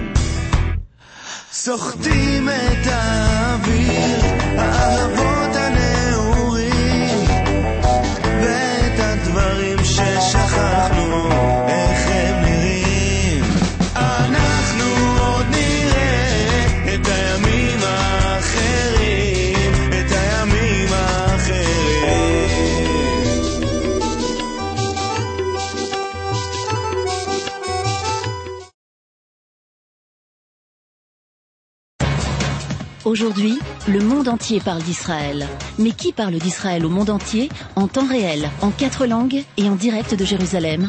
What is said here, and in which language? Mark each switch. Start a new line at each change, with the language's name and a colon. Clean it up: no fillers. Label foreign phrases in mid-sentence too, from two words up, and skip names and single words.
Hebrew: סוחטים את האוויר האהבות הנעורים ואת הדברים ששכחנו איך הם נראים אנחנו עוד נראה את הימים האחרים את הימים האחרים
French: Aujourd'hui, le monde entier parle d'Israël. Mais qui parle d'Israël au monde entier, en temps réel, en 4 langues et en direct de Jérusalem?